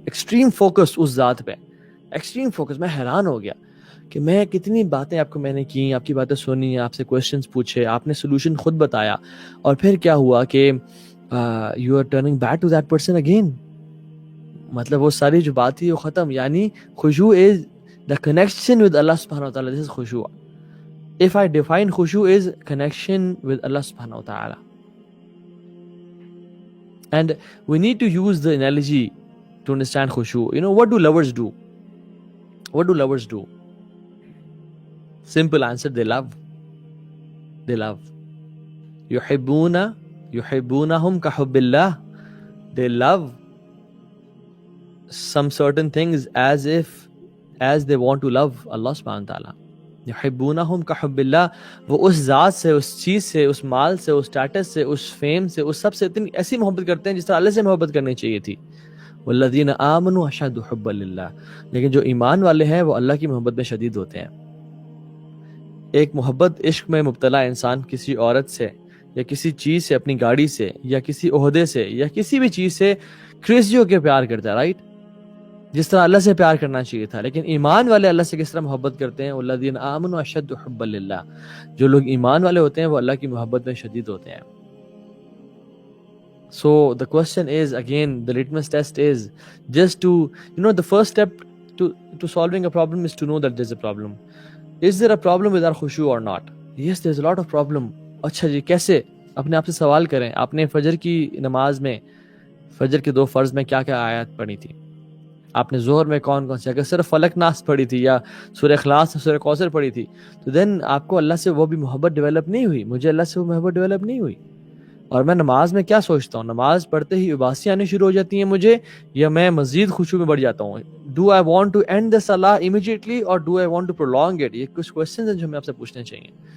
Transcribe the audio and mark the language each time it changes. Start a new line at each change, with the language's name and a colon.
English: Extreme focus
Urdu: اس ذات پہ, extreme focus. میں حیران ہو گیا کہ میں کتنی باتیں آپ کو میں نے کی, آپ کی باتیں سنی, آپ سے کویشچنس پوچھے, آپ نے سولوشن خود بتایا, اور پھر کیا ہوا کہ
English: You are turning back to that person again.
Urdu: مطلب وہ ساری جو بات تھی وہ ختم. یعنی خشوع از
English: the connection with Allah subhanahu wa ta'ala. This is khushu'. If I define khushu' is connection with Allah subhanahu wa ta'ala. And we need to use the analogy to understand khushu'. You know, what do lovers do? What do lovers do? Simple answer, they love. They love.
Arabic: يحبونهم كحب الله.
English: They love some certain things as they want to love Allah subhanahu wa ta'ala.
Arabic: يحبونهم كحب الله.
Urdu: وہ اس ذات سے, اس چیز سے, اس مال سے, اس status سے, اس fame سے, اس سب سے اتنی ایسی محبت کرتے ہیں جس طرح اللہ سے محبت کرنی چاہیے تھی.
Arabic: والذین آمنوا اشد حبا للہ.
Urdu: لیکن جو ایمان والے ہیں وہ اللہ کی محبت میں شدید ہوتے ہیں. ایک محبت عشق میں مبتلا انسان کسی عورت سے یا کسی چیز سے, اپنی گاڑی سے یا کسی عہدے سے یا کسی بھی چیز سے کریزی ہو کے پیار کرتا ہے, رائٹ, جس طرح اللہ سے پیار کرنا چاہیے تھا. لیکن ایمان والے اللہ سے کس طرح محبت کرتے ہیں؟
Arabic: والذین آمنوا اشد حبا للہ.
Urdu: جو لوگ ایمان والے ہوتے ہیں وہ اللہ کی محبت میں شدید ہوتے ہیں.
English: So the question is, again, the litmus test is just to, the first step to solving a problem is to know that there's a problem. Is there a problem with our khushu or not? Yes, there's a lot of problem.
Urdu: اچھا جی, کیسے؟ اپنے آپ سے سوال کریں. آپ نے فجر کی نماز میں, فجر کے 2 فرض میں کیا کیا آیات پڑھی تھی؟ آپ نے ظہر میں کون کون سی؟ اگر صرف فلق ناس پڑھی تھی یا سورہ اخلاص سورہ کوثر پڑھی تھی تو دین آپ کو اللہ سے وہ بھی محبت ڈیولپ نہیں ہوئی. مجھے اللہ سے وہ محبت ڈیولپ نہیں ہوئی. اور میں نماز میں کیا سوچتا ہوں؟ نماز پڑھتے ہی اباسی آنی شروع ہو جاتی ہیں مجھے, یا میں مزید خشوع میں بڑھ جاتا ہوں؟
English: Do I want to end the صلاح immediately اور do I want to prolong it?
Urdu: یہ کچھ کوسچنز ہیں جو ہمیں آپ سے پوچھنے چاہیے.